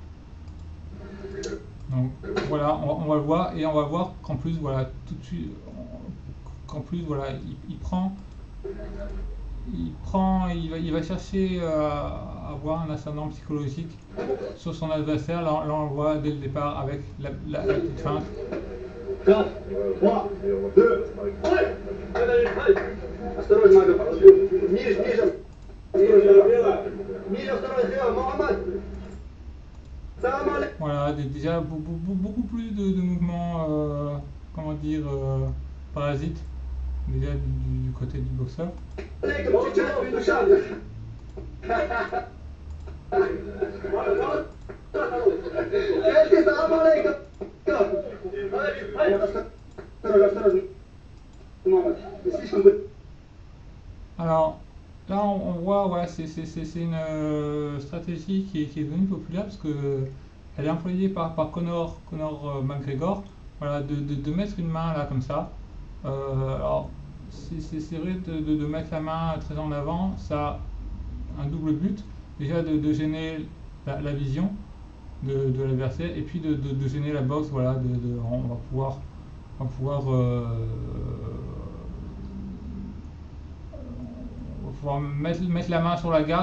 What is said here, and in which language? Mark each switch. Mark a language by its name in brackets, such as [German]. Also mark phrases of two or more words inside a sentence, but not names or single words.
[French] Donc voilà, on va le voir et on va voir qu'en plus, voilà, tout de suite, qu'en plus, voilà, il va chercher à avoir un ascendant psychologique sur son adversaire. Là, on le voit dès le départ avec la petite feinte. 4, 3, 2, 1. [Russian] Осторожно, Мага. Ниже, ниже. Ниже, осторожно, Mohamed. [Arabic] سلام عليكم. [French] Voilà, déjà beaucoup plus de mouvements, comment dire, parasites, déjà du côté du boxeur. [Arabic] سلام عليكم. [Russian] Осторожно, Mohamed. Слишком быстро. [French] Alors là, on voit, ouais, c'est une stratégie qui est devenue populaire parce que elle est employée par Conor McGregor, voilà, de mettre une main là comme ça. Alors c'est vrai de mettre la main très en avant, ça a un double but, déjà de gêner la vision de l'adversaire et puis de gêner la boxe, voilà, on va pouvoir mettre la main sur la garde.